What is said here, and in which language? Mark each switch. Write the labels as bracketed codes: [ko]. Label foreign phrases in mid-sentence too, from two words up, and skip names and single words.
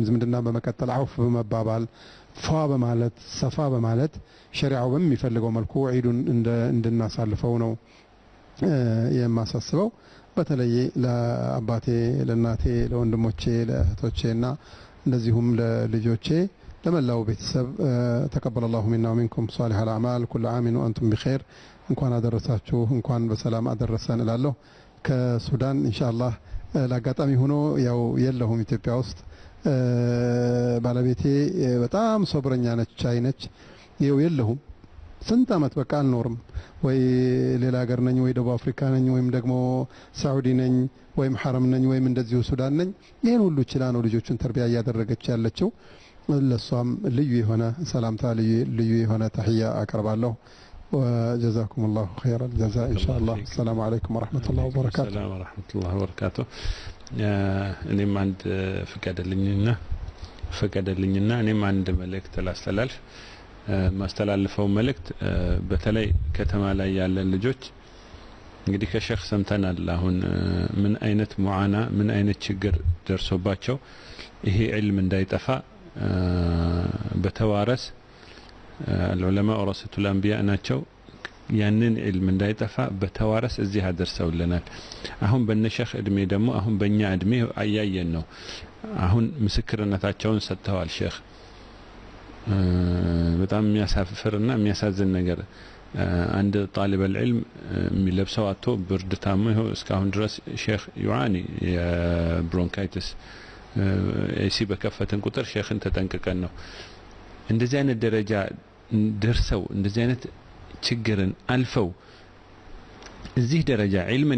[am] ዝምድና በመቀጠል አውፍ በመባባል ፏ በማለት ሰፋ በማለት ሸሪዓው በሚፈልገው መልኩ ዒዱን እንድናሳልፈው ነው የማሳስበው በተለይ ለአባቴ ለእናቴ ለወንድሞቼ ለእህቶቼና እንደዚሁም ለልጆቼ ለመላው ቤተሰብ [ar] تقبل الله منا ومنكم صالح الاعمال كل عام وانتم بخير [am] እንኳን አደረሳችሁ እንኳን በሰላም አደረሰን እላለሁ ከሱዳን ኢንሻአላህ ለአጋጣሚ ሆኖ ያው የለሁም ኢትዮጵያ ውስጥ ባለቤቴ በጣም ሶብረኛ ነች ቻይ ነች ይው የለሁም ስንት አመት በቃ አልኖርም ወይ ሌላ ሀገር ነኝ ወይ ደቡብ አፍሪካ ነኝ ወይም ደግሞ ሳዑዲ ነኝ ወይም ሐረም ነኝ ወይም እንደዚሁ ሱዳን ነኝ ይሄን ሁሉ ይችላ ነው ልጆቹን ተርቢያ ያደረገች ያለችው ለሷም ልዩ የሆነ ሰላምታ ልዩ የሆነ ተህያ አቀርባለሁ [ar] وجزاكم الله خير الجزاء ان شاء الله السلام عليكم ورحمه الله وبركاته السلام ورحمه الله وبركاته [am] እኔም አንድ ፈቀደልኝና እኔም አንድ መልእክት ላስተላልፍ ማስተላልፈው መልእክት በተለይ ከተማ ላይ ያለ ልጆች እንግዲህ ከሼክ ሰምተናል አሁን ምን አይነት ሙዓና ምን አይነት ችግር ደርሶባቸው ይሄ ዒልም እንዳይጠፋ በተዋረስ [ar] العلماء ورثة الانبياء [am] ናቸው ያንን ዒልም እንዳይጠፋ በተዋረስ እዚህ አደርሰውልናል አሁን በነሸህ እድሜ ደግሞ አሁን በእኛ እድሜ አያየን ነው አሁን ምስክርነታቸውን ሰጥተዋል ሼክ በጣም የሚያሳፍርና የሚያሳዝን ነገር አንድ [ar] طالب العلم [am] የሚለብሰው አጥቶ ብርድ ታሞ ይኸው እስካሁን ድረስ ሼክ ዩዓኒ የብሮንካይቲስ ኤሲ በከፈተን ቁጥር ሼክን ተጠንቅቀን ነው እንደዚህ አይነት ደረጃ ደርሰው እንደዚህ አይነት ችግርን አልፈው እዚህ ደረጃ ዒልምን